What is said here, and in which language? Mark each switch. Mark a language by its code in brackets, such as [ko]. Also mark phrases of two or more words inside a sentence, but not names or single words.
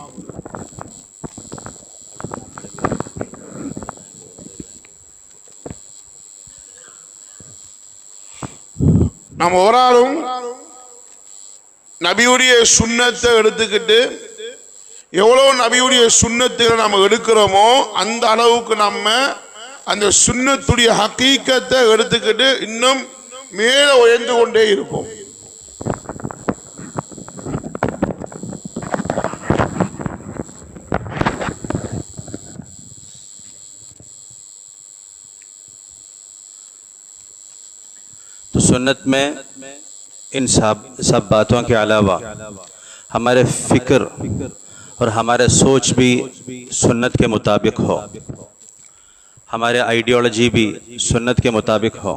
[ta] நாம் ஒவ்வொரு ஆளும் நபியுடைய சுன்னத்தை எடுத்துக்கிட்டு எவ்வளோ நபியுடைய சுன்னத்துகளை நம்ம எடுக்கிறோமோ அந்த அளவுக்கு நம்ம அந்த சுன்னத்துடைய ஹக்கீக்கத்தை எடுத்துக்கிட்டு இன்னும் மேலே உயர்ந்து கொண்டே இருப்போம். [ur] تو سنت میں ان سب باتوں کے علاوہ ہمارے فکر اور ہمارے سوچ بھی سنت کے مطابق ہو، ہمارے آئیڈیالوجی بھی سنت کے مطابق ہو۔